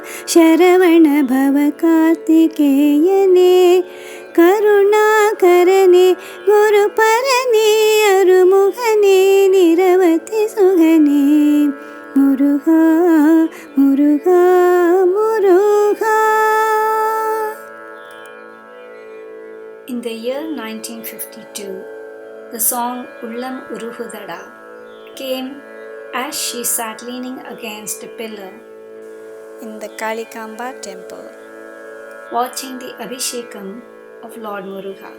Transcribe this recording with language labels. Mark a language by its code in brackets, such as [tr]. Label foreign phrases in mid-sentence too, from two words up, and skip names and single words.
[ta] சரவண பவ கார்த்திகேயனே கருணாகரனே குருபரனே ஆறுமுகனே நிரவதி சுகனே முருகா முருகா முருகா. [en] In the year 1952, the song Ullam Uruguthada came as she sat leaning against a pillar in the Kalikamba temple, watching the Abhishekam of Lord Muruga.